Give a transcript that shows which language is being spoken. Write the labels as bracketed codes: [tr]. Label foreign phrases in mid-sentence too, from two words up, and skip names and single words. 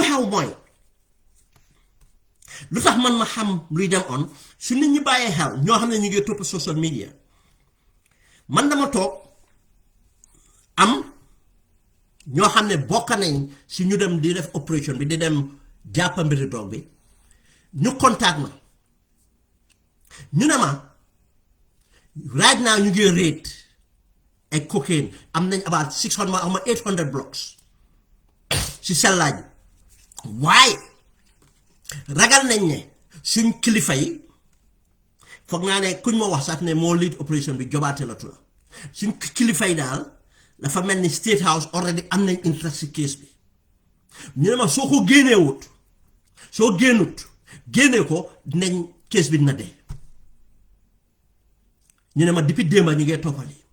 [wo] sañ-sañ léegi lu xew mooy lu tax man ma xam luy dem on su nit ñi bàyyee xel ñoo xam ne ñu ngi topp [en] social media [wo] man dama toog am ñoo xam ne bokk nañ si ñu dem di def opération bi di dem jàppa mbiri drogue bi ñu contact ma ñu ne ma [en] right now [wo] ñu ngi rate ak cocaine am nañ about 600 ma 800 blocks si sellaaj waaye ragal nañ ne suñ kilifa yi foog naa ne kuñ ma wax sax ne moo lead opération bi jobaate la tura suñ kilifa yi daal dafa mel ni State House already am nañ interest si case bi ñu ne ma soo ko génneewut soo génnut génnee ko dinañ case bi dina dee ñu ne ma depuis démba ñu ngee toppali